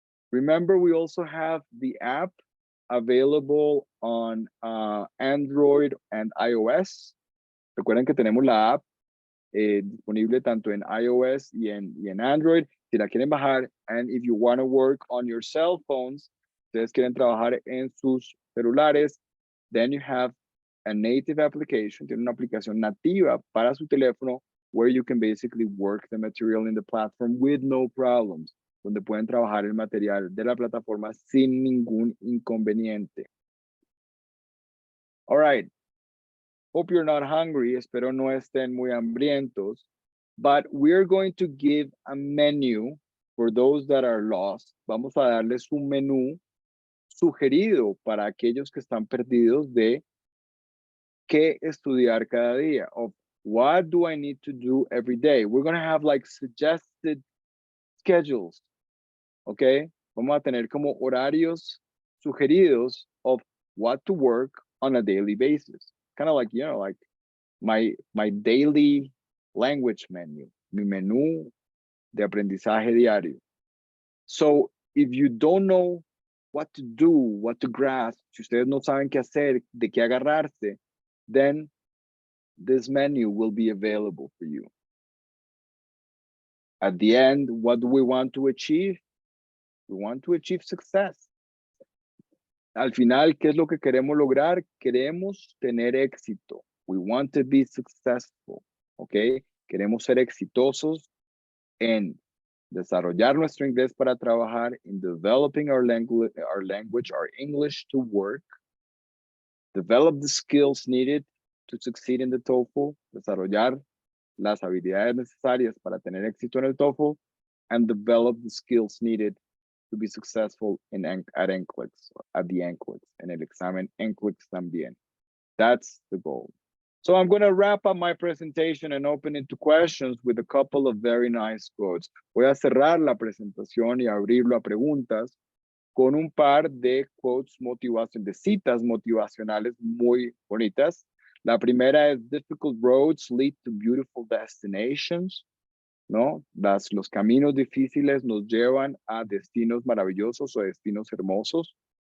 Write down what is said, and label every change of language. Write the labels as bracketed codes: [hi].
[en] Remember, we also have the app available on Android and iOS. [es] Recuerden que tenemos la app disponible tanto en iOS y en Android. Si la quieren bajar, [en] and if you want to work on your cell phones, [es] ustedes quieren trabajar en sus celulares, [en] then you have a native application, [es] tiene una aplicación nativa para su teléfono, [en] where you can basically work the material in the platform with no problems, [es] donde pueden trabajar el material de la plataforma sin ningún inconveniente. [en] All right. Hope you're not hungry. [es] Espero no estén muy hambrientos. [en] But we're going to give a menu for those that are lost. [es] Vamos a darles un menú sugerido para aquellos que están perdidos de qué estudiar cada día. [en] Of what do I need to do every day? We're going to have like suggested schedules. [es] Okay? Vamos a tener como horarios sugeridos [en] of what to work on a daily basis. Kind of like, you know, like my daily language menu, [es] mi menú de aprendizaje diario. [en] So if you don't know what to do, what to grasp, [es] si ustedes no saben qué hacer, de qué agarrarse, [en] then this menu will be available for you. At the end, what do we want to achieve? We want to achieve success. [es] Al final, ¿qué es lo que queremos lograr? Queremos tener éxito. [en] We want to be successful, [es] ¿ok? Queremos ser exitosos en desarrollar nuestro inglés para trabajar, [en] in developing our language, our English to work, develop the skills needed to succeed in the TOEFL, [es] desarrollar las habilidades necesarias para tener éxito en el TOEFL, [en] and develop the skills needed to be successful at NCLEX, at the NCLEX, [es] en el examen NCLEX también. [en] That's the goal. So I'm going to wrap up my presentation and open it to questions with a couple of very nice quotes. [es] Voy a cerrar la presentación y abrirlo a preguntas con un par de quotes de citas motivacionales muy bonitas. La primera es: [en] difficult roads lead to beautiful destinations. [es] ¿No? Los caminos difíciles nos llevan a destinos maravillosos o destinos hermosos.